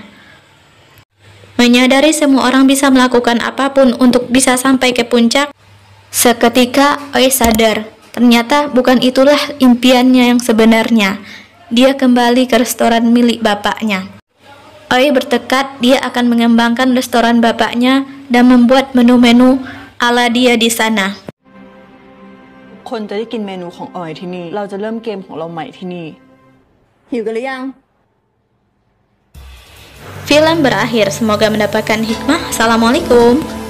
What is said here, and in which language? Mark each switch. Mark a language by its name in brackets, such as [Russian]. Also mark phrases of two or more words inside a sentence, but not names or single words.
[Indonesian] Menyadari semua orang bisa melakukan apapun untuk bisa sampai ke puncak, seketika Oi sadar, ternyata bukan itulah impiannya yang sebenarnya. Dia kembali ke restoran milik bapaknya. Oi bertekad dia akan mengembangkan restoran bapaknya dan membuat menu-menu ala dia di sana. [Thai] คนจะได้กินเมนูของออยที่นี่ เราจะเริ่มเกมของเราใหม่ที่นี่ หิวกันหรือยัง [Indonesian] Film berakhir, semoga mendapatkan hikmah. Assalamualaikum.